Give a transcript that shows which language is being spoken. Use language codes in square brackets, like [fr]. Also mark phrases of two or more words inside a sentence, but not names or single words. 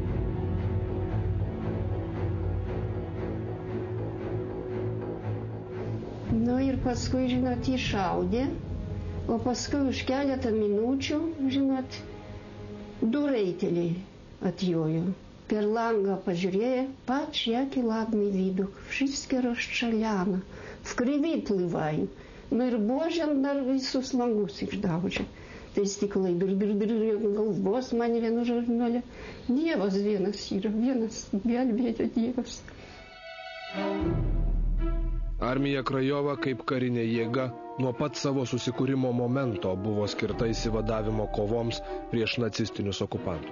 [lt] Nu ir paskui, žinot, jį šaudė, o paskui už keletą minučių, žinot, 2 raiteliai atjojo. Per langą pažiūrėjo, [pl] patrz, jaki ładny widok, wszystkie rozstrzelane, w krwi pływają. [lt] No ir buožiant dar visus langus išdaužė. Tai stiklai galvos man vienu žurnale. Dievas vienas yra, vienas gelbėjo Dievas. Armija Krajova kaip karinė jėga nuo pat savo susikūrimo momento buvo skirta įsivadavimo kovoms prieš nacistinius okupantus.